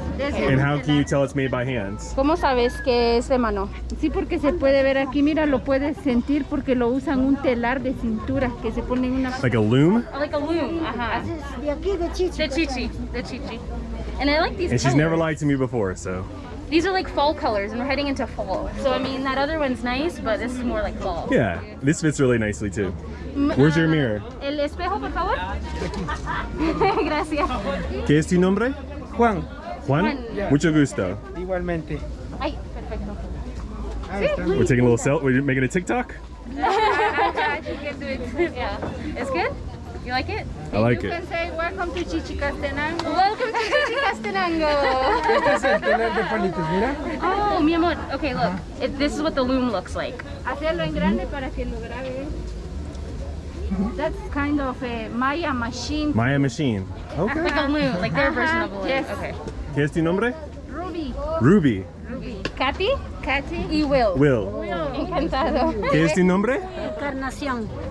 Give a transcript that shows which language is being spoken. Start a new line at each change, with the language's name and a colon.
English: And how can you tell it's made by hands?
Spanish: ¿Cómo sabes que es de mano? Sí, porque se puede ver aquí, mira, lo puedes sentir porque lo usan un telar de cintura que se pone en una...
English: Like a loom? Oh, like a loom. Ajá.
Spanish: De aquí, de Chichi.
English: The Chichi. And I like these And she's colors. never lied to me before, so. These are like fall colors, and we're heading into fall. So I mean, that other one's nice, but this is more like fall. Yeah, this fits really nicely too. Where's your mirror?
Spanish: El espejo, por favor. Gracias. ¿Qué es tu nombre? Juan. Juan?
English: Yeah.
Spanish: Mucho gusto. Igualmente. Ay, perfecto. Ahí está.
English: We're taking a little selfie. We're making a TikTok? Yeah. It's good? You like it? I like You it. can say, welcome to Chichicastenango. Welcome to Chichicastenango.
Spanish: Este es el telar de palitos, mira.
English: Oh,
Spanish: mi amor.
English: Okay, look. This is what the loom looks like.
Spanish: Hacerlo en grande para que lo grabe.
English: That's kind of a Maya machine. Maya machine. Okay. Like a loom, like their version of a loom. Yes. Okay.
Spanish: ¿Qué es tu nombre? Ruby. Ruby. Kathy Katy. y Will. Will. Encantado. ¿Qué es tu nombre? Encarnación.